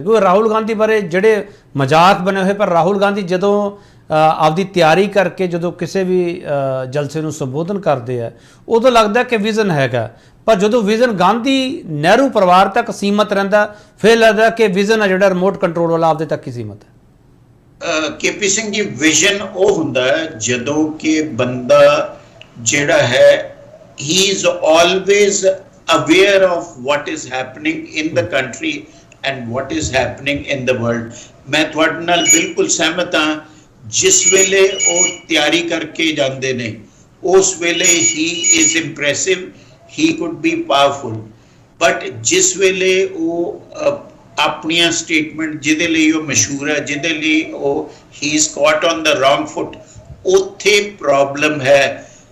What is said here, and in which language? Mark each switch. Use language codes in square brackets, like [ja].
[pa] ਕਿਉਂਕਿ ਰਾਹੁਲ ਗਾਂਧੀ ਬਾਰੇ ਜਿਹੜੇ ਮਜ਼ਾਕ ਬਣੇ ਹੋਏ, ਪਰ ਰਾਹੁਲ ਗਾਂਧੀ ਜਦੋਂ ਆਪਦੀ ਤਿਆਰੀ ਕਰਕੇ ਜਦੋਂ ਕਿਸੇ ਵੀ ਜਲਸੇ ਨੂੰ ਸੰਬੋਧਨ ਕਰਦੇ ਆ, ਉਦੋਂ ਲੱਗਦਾ ਕਿ ਵਿਜ਼ਨ ਹੈਗਾ, ਪਰ ਜਦੋਂ ਵਿਜ਼ਨ ਗਾਂਧੀ ਨਹਿਰੂ ਪਰਿਵਾਰ ਤੱਕ ਸੀਮਤ ਰਹਿੰਦਾ, ਫਿਰ ਲੱਗਦਾ ਕਿ ਵਿਜ਼ਨ ਆ ਜਿਹੜਾ ਰਿਮੋਟ ਕੰਟਰੋਲ ਵਾਲਾ ਆਪਦੇ ਤੱਕ ਹੀ ਸੀਮਤ ਹੈ। ਕੇਪੀ ਸਿੰਘ ਜੀ, ਵਿਜ਼ਨ ਉਹ ਹੁੰਦਾ ਹੈ ਜਦੋਂ ਕਿ ਬੰਦਾ ਜਿਹੜਾ ਹੈ [en] he is always aware of what is happening in the country and what is happening in the world। [pa] ਮੈਂ ਤੁਹਾਡੇ ਨਾਲ ਬਿਲਕੁਲ ਸਹਿਮਤ ਹਾਂ। ਜਿਸ ਵੇਲੇ ਉਹ ਤਿਆਰੀ ਕਰਕੇ ਜਾਂਦੇ ਨੇ, ਉਸ ਵੇਲੇ [en] he is impressive, he could be powerful, but [pa] ਜਿਸ ਵੇਲੇ ਉਹ ਆਪਣੀਆਂ ਸਟੇਟਮੈਂਟ ਜਿਹਦੇ ਲਈ ਉਹ ਮਸ਼ਹੂਰ ਹੈ, ਜਿਹਦੇ ਲਈ ਉਹ [en] he is caught on the wrong foot, [pa] ਉੱਥੇ ਪ੍ਰੋਬਲਮ ਹੈ।